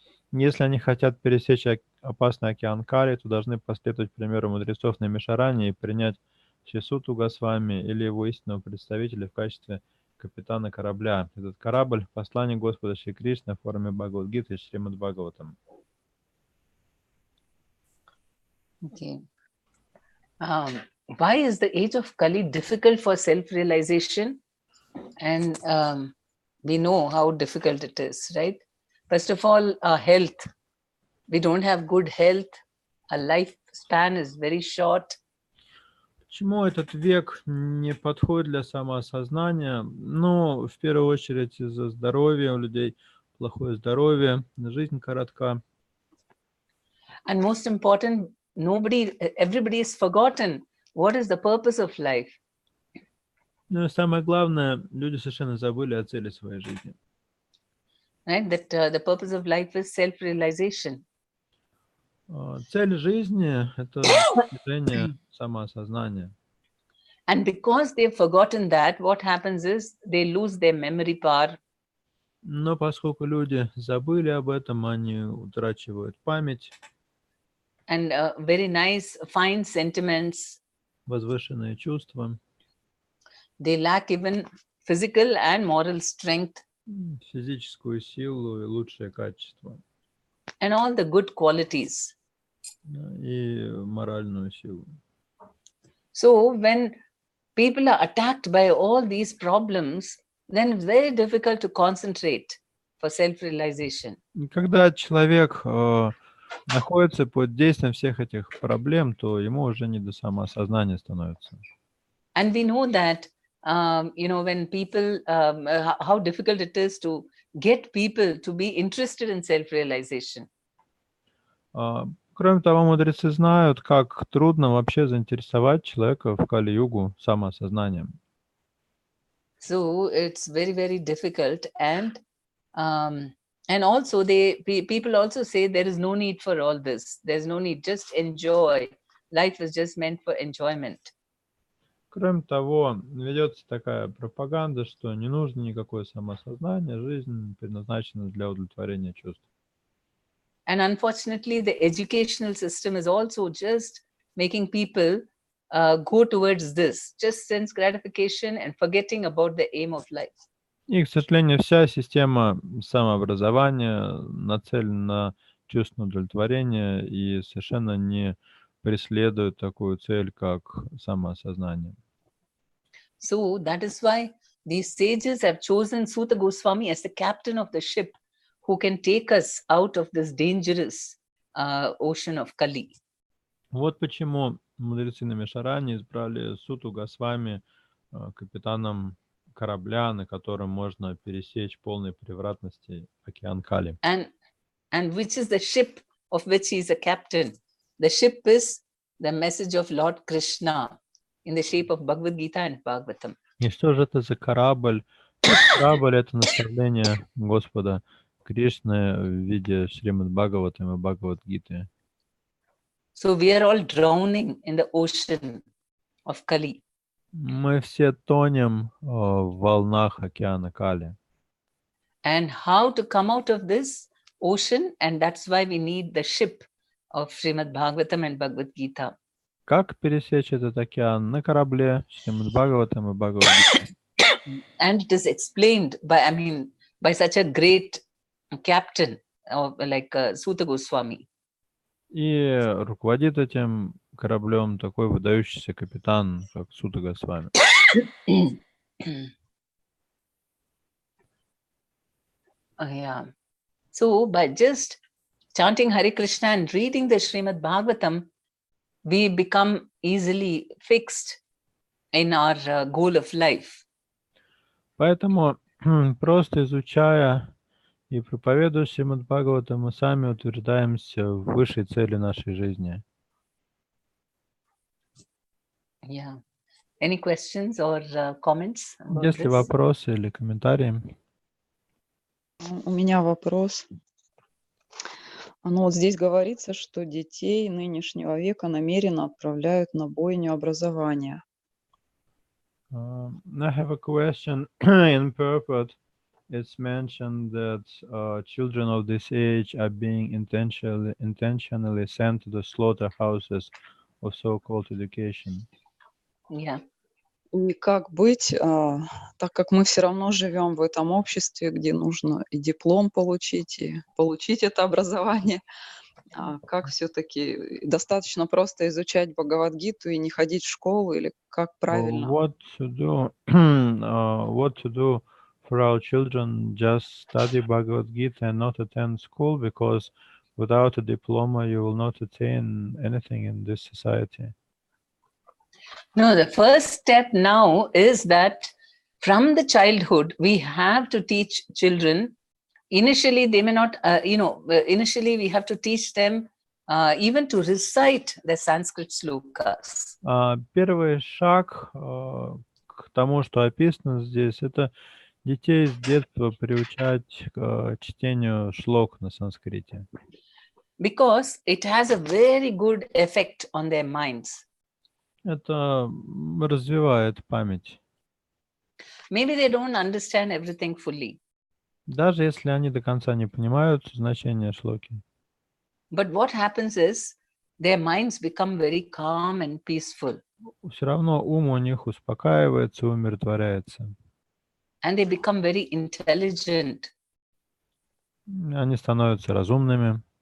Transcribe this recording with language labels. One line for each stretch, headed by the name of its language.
Russian: Если они хотят пересечь опасный океан Кали, то должны последовать примеру мудрецов на Мишаране и принять Шисуту Госвами или его истинного представителя в качестве капитана корабля. Этот корабль — послание Господа Шри Кришны в форме Бхагавад-гиты и Шримад Бхагаватам.
English: Okay. Why is the age of Kali difficult for self-realization? And we know how difficult it is, right? First of all, health. We don't have good health. Our lifespan is very short.
Russian: Почему этот век не подходит для самоосознания? Ну, в первую очередь из-за здоровья у людей, плохое здоровье, жизнь коротка.
English: And most important, everybody has forgotten what is the purpose of life.
Russian: Ну и самое главное, люди совершенно забыли о цели своей жизни.
English: Right? That the purpose of life is self-realization.
Russian: Цель жизни — это достижение самоосознания.
English: And because they've forgotten that, what happens is they lose their memory power.
Russian: Но поскольку люди забыли об этом, они утрачивают память,
English: And very nice, fine sentiments.
Russian: возвышенные чувства,
English: They lack even physical and moral strength
Russian: физическую силу и лучшие качества,
English: and all the good qualities.
Russian: и моральную силу.
English: So when people are attacked by all these problems, then it's very difficult to concentrate for self-realization.
Russian: И когда человек находится под действием всех этих проблем, то ему уже не до самоосознания становится.
English: And we know that, when people, how difficult it is to get people to be interested in self-realization.
Russian: Кроме того, мудрецы знают, как трудно вообще заинтересовать человека в Кали-югу самоосознанием.
English: So it's very, very difficult. And also people also say there is no need for all this. There's no need, just enjoy. Life is just meant for enjoyment.
Russian: Кроме того, ведется такая пропаганда, что не нужно никакое самоосознание, жизнь предназначена для удовлетворения чувств.
English: And unfortunately, the educational system is also just making people go towards this, just sense gratification and forgetting about the aim of life.
Russian: И, к сожалению, вся система самообразования нацелена на чувственное удовлетворение и совершенно не преследует такую цель, как самоосознание.
English: So that is why these sages have chosen Suta Goswami as the captain of the ship who can take us out of this dangerous ocean of Kali.
Russian: Вот почему мудрецы на Мишаране избрали Суту Госвами капитаном корабля, на котором можно пересечь полной превратности океан Кали.
English: And which is the ship of which he is a captain? The ship is the message of Lord Krishna in the shape of Bhagavad Gita and Bhagavatam.
Russian: И что же это за корабль? Корабль — это наставление Господа Кришны в виде Шримад Бхагаватам и Бхагавад-гиты.
English: So we are all drowning in the ocean of Kali.
Russian: Мы все тонем в волнах океана Кали.
English: And how to come out of this ocean? And that's why we need the ship of Srimad Bhagavatam and Bhagavad Gita.
Russian: Как пересечь этот океан? На корабле Шримад Бхагаватам и Бхагавад-гиты.
English: And it is explained by such a great captain like Suta Goswami.
Russian: И руководит этим кораблем такой выдающийся капитан, как Сута Госвами.
English: Yeah. So by just chanting Hare Krishna and reading the Srimad Bhagavatam, we become easily fixed in our goal of life.
Russian: Поэтому просто изучая и проповедуя Шримад Бхагаватам, мы сами утверждаемся в высшей цели нашей жизни.
English: Yeah. Any questions or comments about
Russian: Есть ли
English: this?
Russian: вопросы или комментарии? У меня вопрос. Ну вот здесь говорится, что детей нынешнего века намеренно отправляют на бойню образования.
English: I have a question. In purport, it's mentioned that children of this age are being intentionally sent to the slaughterhouses of so-called education. Yeah.
Russian: И как быть, так как мы все равно живем в этом обществе, где нужно и диплом получить, и получить это образование, как все-таки достаточно просто изучать Бхагавад-гиту и не ходить в школу, или как правильно?
English: What to do? What to do for our children? Just study Bhagavad Gita and not attend school, because without a diploma you will not attain anything in this society. No, the first step now is that from the childhood, we have to teach children. Initially, they may not, initially we have to teach them even to recite the Sanskrit slokas.
Russian: Первый шаг к тому, что описано здесь, это детей с детства приучать к чтению шлок на санскрите.
English: Because it has a very good effect on their minds.
Russian: Это развивает память.
English: Maybe they don't understand everything fully.
Russian: Даже если они до конца не понимают значение шлоки.
English: But what happens is their minds become very calm and peaceful.
Russian: Все равно ум у них успокаивается, умиротворяется.
English: And they become very intelligent.
Russian: Они становятся разумными.